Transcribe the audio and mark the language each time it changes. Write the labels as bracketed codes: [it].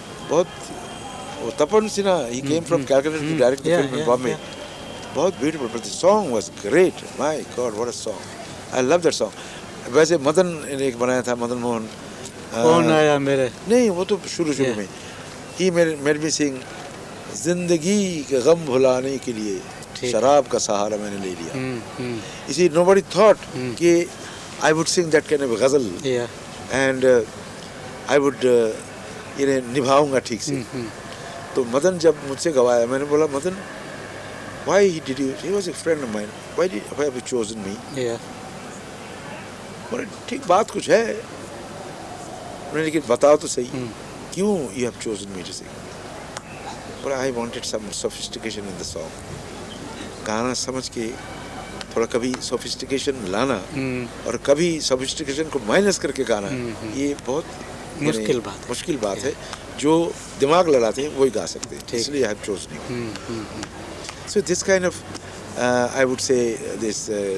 [hi] बहुत वो [en] Tapan Sinha he came from Calcutta to direct the film in Bombay. बहुत beautiful, but the song was great. My God, what a song! I love that song. [hi] वैसे मदन ने एक बनाया था, मदन मोहन. कौन आया मेरे? नहीं वो तो शुरू में. [en] He made me sing [hi] जिंदगी के गम भुलाने के लिए शराब का सहारा मैंने ले लिया. इसी [en] nobody thought कि I would sing that kind of ghazal. Yeah. And I would [hi] निभाऊंगा ठीक से. तो मदन जब मुझसे गवाया मैंने बोला Madan [en] why did you, he was a friend of mine, why have you chosen me? Yeah. [hi] बोले ठीक बात कुछ है. मैंने लेकिन बताओ तो सही क्यों [en] you have chosen me to sing. [hi] बोला [en] I wanted some sophistication in the song. [hi] गाना समझ के थोड़ा कभी sophistication लाना और कभी sophistication को माइनस करके गाना, ये बहुत मुश्किल बात है. जो दिमाग लड़ाते हैं वही गा सकते हैं. इसलिए [en] I have chosen you. So this kind of I would say this